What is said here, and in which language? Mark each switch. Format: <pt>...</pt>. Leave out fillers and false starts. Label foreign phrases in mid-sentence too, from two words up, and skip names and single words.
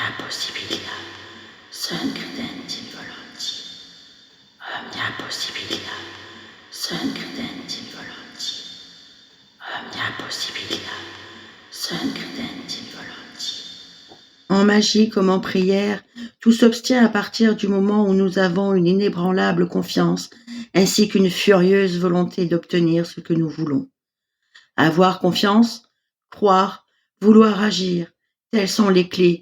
<la>possibilia, sunt credenti volonti. Omnia possibilia, sunt credenti volonti. Omnia possibilia, sunt credenti volonti.</la> <fr>En magie comme en prière, tout s'obtient à partir du moment où nous avons une inébranlable confiance ainsi qu'une furieuse volonté d'obtenir ce que nous voulons. Avoir confiance, croire, vouloir agir, telles sont les clés.</fr>